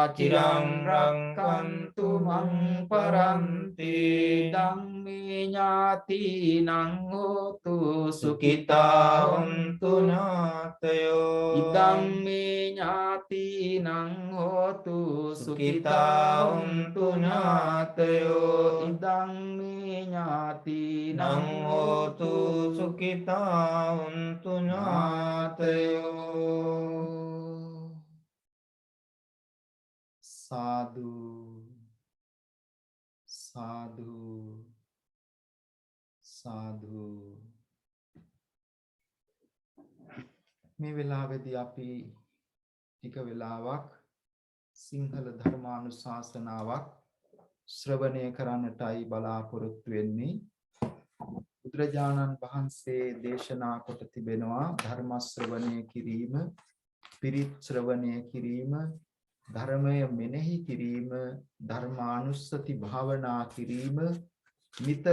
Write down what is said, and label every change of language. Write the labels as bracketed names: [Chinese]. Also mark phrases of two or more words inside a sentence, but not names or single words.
[Pali] චිරං රක්ඛන්තු මං පරන්ති ධම්මේ ඥාතිනං හෝතු සුඛිතා හොන්තු නාතයෝ ඉදම්මේ ඥාතිනං හෝතු සුඛිතා හොන්තු නාතයෝ ඉදම්මේ ඥාතිනං හෝතු සුඛිතා හොන්තු නාතයෝ සාදු සාදු සාදු [Sinhala] මේ වෙලාවේදී අපි ටික වෙලාවක් සිංහල ධර්මානුශාසනාවක් ශ්‍රවණය කරන්නටයි බලාපොරොත්තු වෙන්නේ. බුදුරජාණන් වහන්සේ දේශනා කොට තිබෙනවා ධර්ම ශ්‍රවණය කිරීම, පිරිත් ශ්‍රවණය කිරීම, ධර්මය මෙනෙහි කිරීම, ධර්මානුස්සති භාවනා කිරීම නිතර